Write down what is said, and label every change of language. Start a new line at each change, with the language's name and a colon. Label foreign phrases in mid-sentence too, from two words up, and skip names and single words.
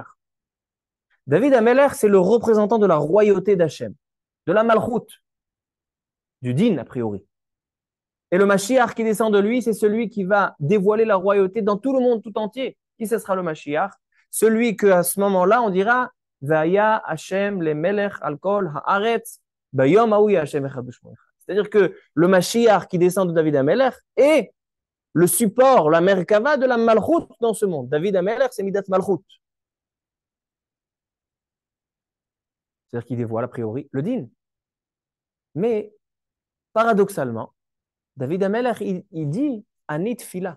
French: David Amelech, c'est le représentant de la royauté d'Hachem, de la Malchoute, du Din, a priori. Et le Mashiach qui descend de lui, c'est celui qui va dévoiler la royauté dans tout le monde tout entier. Qui ce sera le Mashiach? Celui qu'à ce moment-là, on dira
Hebrew: והיה השם למלך על כל הארץ ביום ההוא השם אחד ושמו אחד.
French: C'est-à-dire que le Mashiach qui descend de David Amelech est le support, la Merkava de la Malchoute dans ce monde. David Amelech, c'est
Hebrew: מדת מלכות.
French: C'est-à-dire qu'il dévoile a priori le Din. Mais paradoxalement, David Amelech, il dit
Hebrew: אני תפילה.